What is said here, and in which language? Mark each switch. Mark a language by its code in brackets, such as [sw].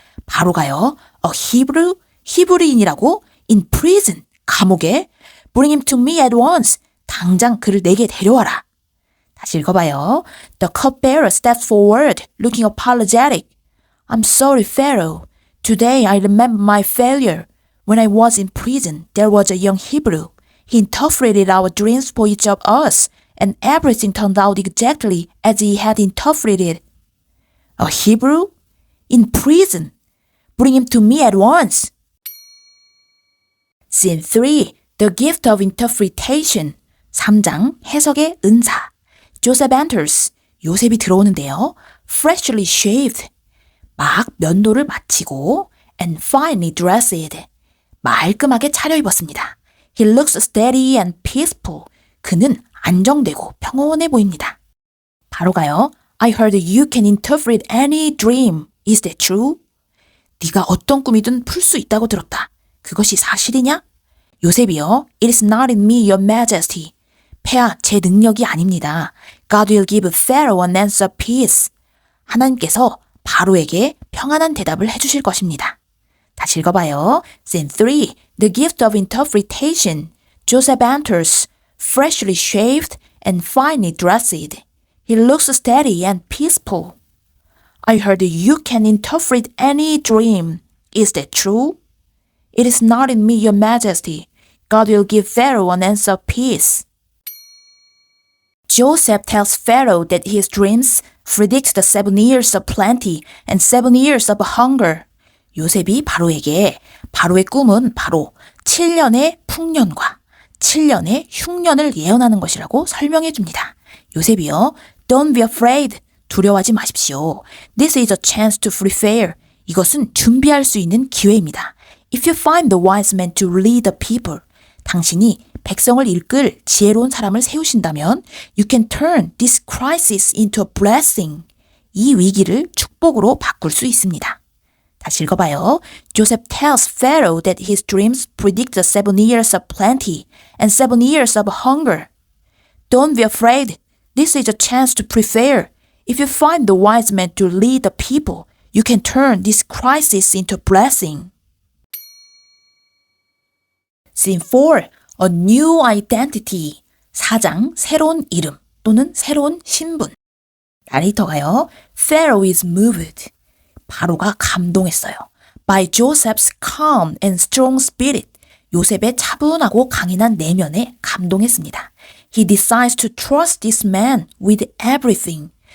[ko] 바로가요. [en] A Hebrew, [ko] 히브리인이라고 [en] in prison, [ko] 감옥에 [en] bring him to me at once, [ko] 당장 그를 내게 데려와라. 다시 읽어봐요. [en] The cupbearer stepped forward, looking apologetic. I'm sorry, Pharaoh. Today I remember my failure. When I was in prison, there was a young Hebrew. He interpreted our dreams for each of us, and everything turned out exactly as he had interpreted. A Hebrew? In prison. Bring him to me at once. Scene 3. The gift of interpretation. [ko] 3장 해석의 은사. [en] Joseph enters. [ko] 요셉이 들어오는데요. [en] Freshly shaved. [ko] 막 면도를 마치고 [en] and finely dressed. [ko] 말끔하게 차려입었습니다. [en] He looks steady and peaceful. [ko] 그는 안정되고 평온해 보입니다. 바로가요. [en] I heard you can interpret any dream. Is that true? [ko] 네가 어떤 꿈이든 풀 수 있다고 들었다. 그것이 사실이냐? 요셉이요. [en] It is not in me, your majesty. [ko] 폐하, 제 능력이 아닙니다. [en] God will give Pharaoh an answer peace. [ko] 하나님께서 바로에게 평안한 대답을 해주실 것입니다. 다시 읽어봐요. [en] Scene 3. The gift of interpretation. Joseph enters, freshly shaved and finely dressed. He looks steady and peaceful. I heard you can interpret any dream. Is that true? It is not in me, your majesty. God will give Pharaoh an answer peace. Joseph tells Pharaoh that his dreams predict the 7 years of plenty and 7 years of hunger. [ko] 요셉이 바로에게 바로의 꿈은 바로 7년의 풍년과 7년의 흉년을 예언하는 것이라고 설명해 줍니다. 요셉이요. [en] Don't be afraid. [ko] 두려워하지 마십시오. [en] This is a chance to prepare. [ko] 이것은 준비할 수 있는 기회입니다. [en] If you find the wise man to lead the people. [ko] 당신이 백성을 이끌 지혜로운 사람을 세우신다면 [en] you can turn this crisis into a blessing. [ko] 이 위기를 축복으로 바꿀 수 있습니다. 다시 읽어봐요. [en] Joseph tells Pharaoh that his dreams predict the 7 years of plenty and 7 years of hunger. Don't be afraid. This is a chance to prepare. If you find the wise man to lead the people, you can turn this crisis into a blessing. Scene 4. A new identity. [ko] 4장 새로운 이름 또는 새로운 신분. 나레이터가요. [en] Pharaoh is moved. [ko] 바로가 감동했어요. [en] By Joseph's calm and strong spirit. [ko] 요셉의 차분하고 강인한 내면에 감동했습니다. [en] He decides to trust this man with everything.